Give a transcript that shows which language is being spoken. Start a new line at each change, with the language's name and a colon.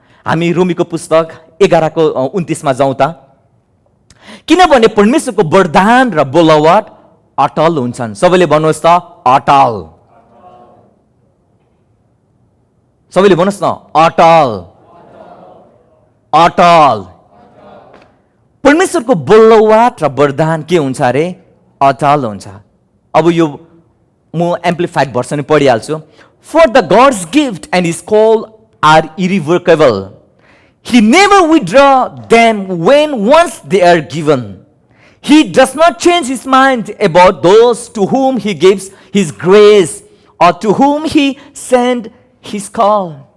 Nepali: हामी रोमीको पुस्तक 11:29 जाउँ त। किनभने परमेश्वरको वरदान र बोलावट अटल हुन्छन्। सबैले भन्नुहोस् त अटल। सबैले भन्नुहोस् न अटल। अटल। परमेश्वरको बोलावट र वरदान के हुन्छ अरे? अटल हुन्छ। अब यो म amplified version पढिहाल्छु।
English: For the God's gift and his call are irrevocable, he never withdraw them when once they are given. He does not change his mind about those to whom he gives his grace or to whom he send his call.